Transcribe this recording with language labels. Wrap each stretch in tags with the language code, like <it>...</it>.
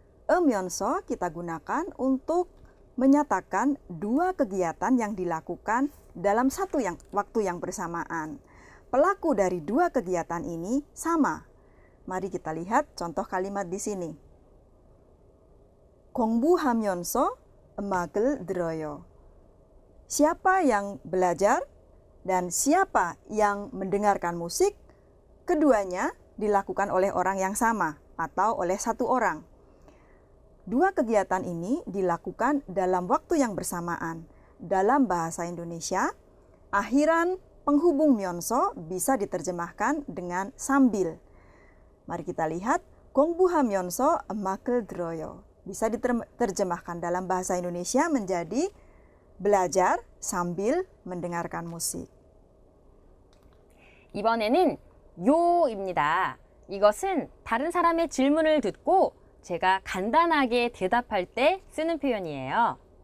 <id>Eumyeonso kita gunakan untuk menyatakan dua kegiatan yang dilakukan dalam waktu yang bersamaan. Pelaku dari dua kegiatan ini sama. Mari kita lihat contoh kalimat di sini.</id> <ko>공부하면서 음악을 들어요.</ko> <id>Siapa yang belajar dan siapa yang mendengarkan musik, keduanya dilakukan oleh orang yang sama atau oleh satu orang. Dua kegiatan ini dilakukan dalam waktu yang bersamaan. Dalam bahasa Indonesia, akhiran penghubung myeonso bisa diterjemahkan dengan sambil. Mari kita lihat,</id> <ko>공부하면서 음악을 들어요.</ko> <id>Bisa diterjemahkan dalam bahasa Indonesia menjadi belajar sambil mendengarkan musik.</id> <ko>이번에는 요입니다. 이것은 다른 사람의 질문을 듣고 제가 간단하게 대답할 때 쓰는 표현이에요.</ko>